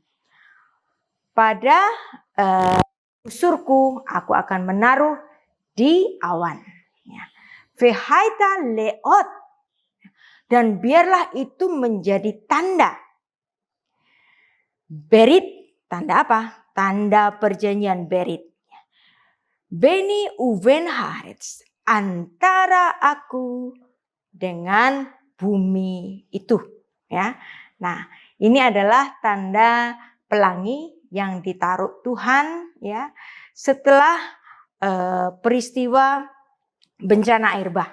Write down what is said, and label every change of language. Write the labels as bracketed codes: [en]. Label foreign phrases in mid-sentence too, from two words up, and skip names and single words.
[id] Pada busurku aku akan menaruh di awan. Ya. [he] והיתה לאות [id] dan biarlah itu menjadi tanda. Berit. Tanda apa? Tanda perjanjian [he] ברית. ביני ובין הארץ. [id] Antara aku dengan bumi itu. Ya. Nah, ini adalah tanda pelangi yang ditaruh Tuhan ya setelah peristiwa bencana air bah.